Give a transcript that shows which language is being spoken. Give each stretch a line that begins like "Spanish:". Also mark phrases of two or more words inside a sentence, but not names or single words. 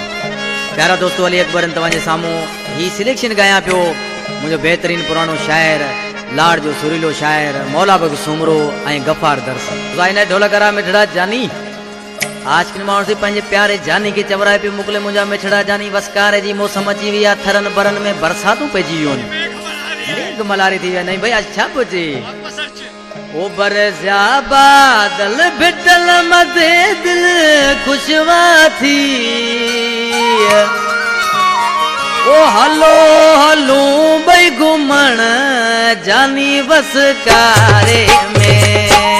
Sindhi: प्यारा दोस्तों अली अकबर तव्हांजे साम्हूं ही सिलेक्शन गाया पियो मुंहिंजो बेहतरीन पुरानो शायर लाड जो सुरीलो शायर मौला बग सुमरो ऐं गफ़ार दर्स इन ढोलकरा मिठड़ा जानी आज किन माण्हू से पंहिंजे प्यारे जानी खे चवराए पियो मोकिले मुंहिंजा मिठड़ा जानी वसकारे जी मौसम अची वई आहे थरनि बरनि में बरसातूं पइजी वियूं आहिनि मेघ मलारी थी विया नहीं भई आज छा पियो चए ओ बरसिया बादल भिटल मथे दिल खुशवा थी ओ हलो हलो भई घुमण जानी वसकारे में